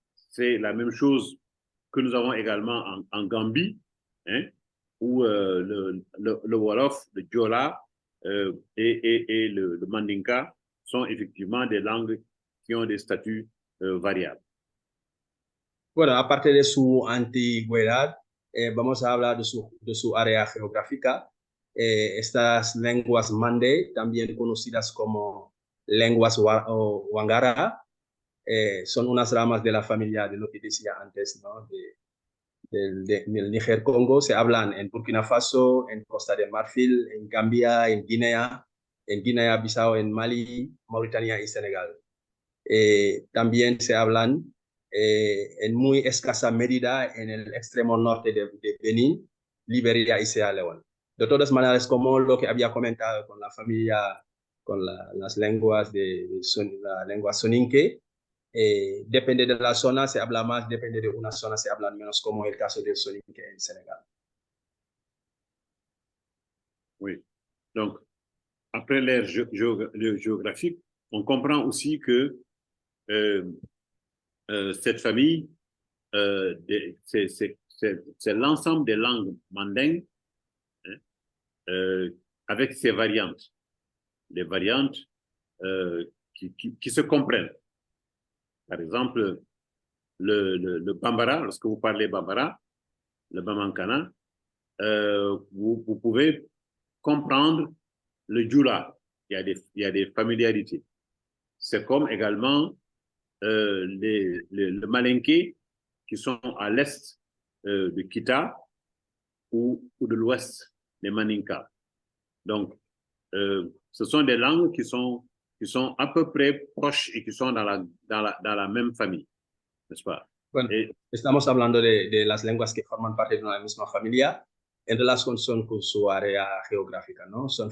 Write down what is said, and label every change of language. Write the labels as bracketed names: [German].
[French] C'est la même chose que nous avons également en Gambie, hein, où le Wolof, le Diola et le Mandinka sont effectivement des langues qui ont des statuts variables. [Spanish] Bueno, aparte de su antigüedad, vamos a hablar de su área geográfica. Estas lenguas Mande, también conocidas como lenguas Wangara, son unas ramas de la familia de lo que decía antes, ¿no? del Níger-Congo se hablan en Burkina Faso, en Costa de Marfil, en Gambia, en Guinea-Bissau, en Mali, Mauritania y Senegal. También se hablan en muy escasa medida en el extremo norte de Benín, Liberia y Sierra Leone. De todas maneras, como lo que había comentado con la familia, con las lenguas la lengua soninke, depende de la zona, se habla más, depende de una zona, se habla menos, como el caso del soninke en Senegal. [French] Oui. Donc, après l'ère géographique, on comprend aussi que cette famille, c'est l'ensemble des langues mandingues, hein, avec ses variantes. Les variantes qui se comprennent. Par exemple, le Bambara, lorsque vous parlez Bambara, le Bamankana, vous pouvez comprendre le Djoula. Il y a des familiarités. C'est comme également le Malinké qui sont à l'est de Kita ou de l'ouest des Maninka. Donc, ce sont des langues qui sont à peu près proches et qui sont dans la même famille, n'est-ce pas? [Spanish] Bueno, estamos hablando de las lenguas que forman parte de una misma familia en relación con su área geográfica, ¿no?